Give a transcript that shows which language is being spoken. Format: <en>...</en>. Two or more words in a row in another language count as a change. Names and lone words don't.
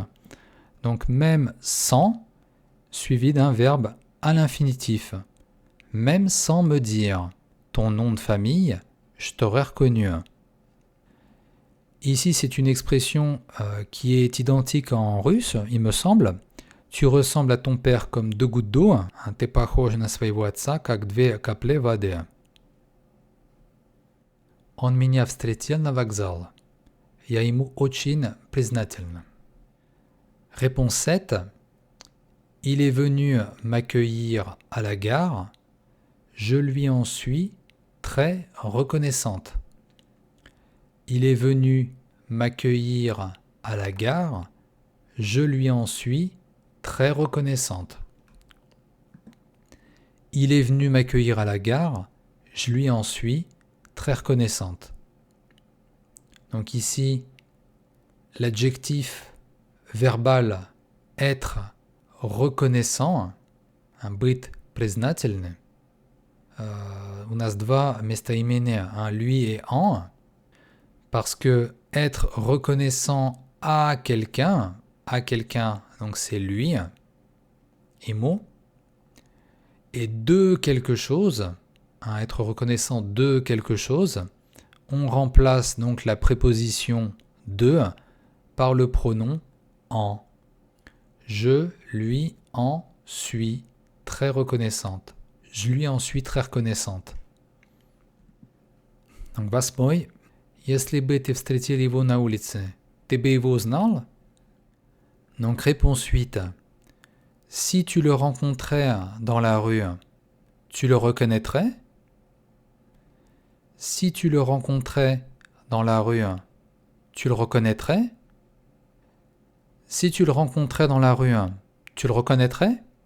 <fr>Donc même sans, suivi d'un verbe à l'infinitif. Même sans me dire ton nom de famille, je t'aurais reconnu. Ici, c'est une expression qui est identique en russe, il me semble. Tu ressembles à ton père comme deux gouttes d'eau.</fr> <ru>Ты похож на своего отца, как две капли воды. Он меня встретил на вокзале. Я ему очень признательна.</ru> <fr>Réponse 7. Il est venu m'accueillir à la gare. Je lui en suis très reconnaissante. Il est venu m'accueillir à la gare. Je lui en suis très reconnaissante. Il est venu m'accueillir à la gare. Je lui en suis très reconnaissante. Donc ici, l'adjectif verbal être reconnaissant,</fr> <ru>быть признательным, у нас два местоимения,</ru> <fr>lui et en, parce que être reconnaissant à quelqu'un, donc c'est lui, ему, et de quelque chose, être reconnaissant de quelque chose, on remplace donc la préposition de par le pronom en. Je lui en suis très reconnaissante. Je lui en suis très reconnaissante. Donc,</fr> <ru>восьмой. Если бы ты встретил его на улице, ты бы его узнал?</ru> <fr>Donc, réponse 8. Si tu le rencontrais dans la rue, tu le reconnaîtrais? Si tu le rencontrais dans la rue, tu le reconnaîtrais? Si tu le rencontrais dans la rue, tu le reconnaîtrais?</fr>